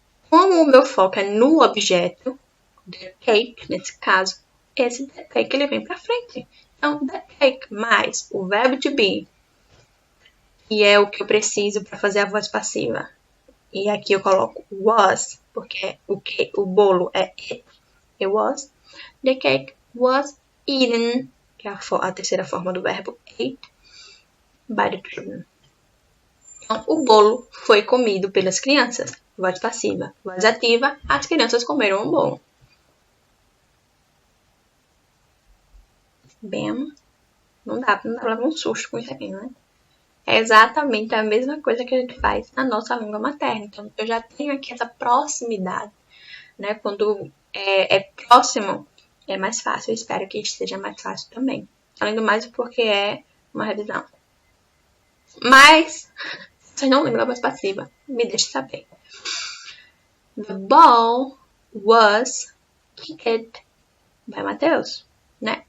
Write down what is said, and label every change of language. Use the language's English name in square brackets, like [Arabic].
[Portuguese] Como o meu foco é no objeto, [English] the cake, [Portuguese] nesse caso, esse [English] the cake [Portuguese] ele vem pra frente. Então, the cake mais o verbo to be, que é o que eu preciso para fazer a voz passiva. E aqui eu coloco was, porque o bolo é it. [English] It was. The cake was eaten, [Portuguese] que é a terceira forma do verbo [English] ate, by the children. [Portuguese] Então, o bolo foi comido pelas crianças. Voz passiva. Voz ativa, as crianças comeram o bolo. Bem, não dá pra levar um susto com isso aqui, né? É exatamente a mesma coisa que a gente faz na nossa língua materna. Então, eu já tenho aqui essa proximidade, né? Quando é próximo, é mais fácil. Eu espero que seja mais fácil também. Além do mais, porque é uma revisão. Mas, se vocês não lembram da voz passiva, me deixe saber. [English] The ball was kicked by Mateus, né?